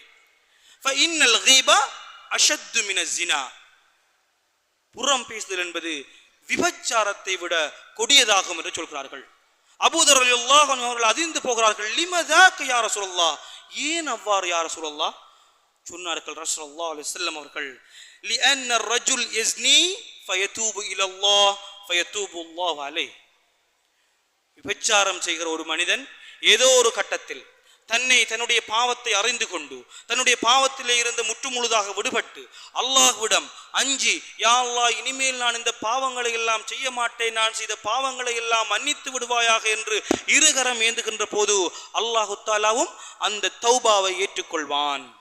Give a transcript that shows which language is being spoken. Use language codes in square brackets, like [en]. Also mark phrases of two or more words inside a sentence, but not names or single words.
[ar] فإن الغيبة أشد من الزنا, [ta] புறம் பேசுதல் என்பது விபச்சாரத்தை விட கொடியதாகும் என்று சொல்கிறார்கள். அபூதர் [ar] رضي الله عنه [ta] அவர்கள் அதிர்ந்து போகிறார்கள். [ar] لم ذاك يا رسول الله, [ta] ஏன் அவ்வாறு [ar] يا رسول الله? சொன்னார்கள் رسول الله عليه وسلم அவர்கள், லிஅன்ன الرجل يزني فيتوب الى الله فيتوب الله عليه. [ta] விபச்சாரம் செய்கிற ஒரு மனிதன் ஏதோ ஒரு கட்டத்தில் தன்னுடைய பாவத்தை அறிந்து கொண்டு தன்னுடைய பாவத்திலே இருந்து முற்றுமுழுதாக விடுபட்டு அல்லாஹ்விடம் அஞ்சி, [ar] يا الله, [ta] இனிமேல் நான் இந்த பாவங்களை எல்லாம் செய்ய மாட்டேன், நான் செய்த பாவங்களை எல்லாம் மன்னித்து விடுவாயாக என்று இருகரம் ஏந்துகின்ற போது அல்லாஹு தஆலாவும் அந்த தௌபாவை ஏற்றுக்கொள்வான்.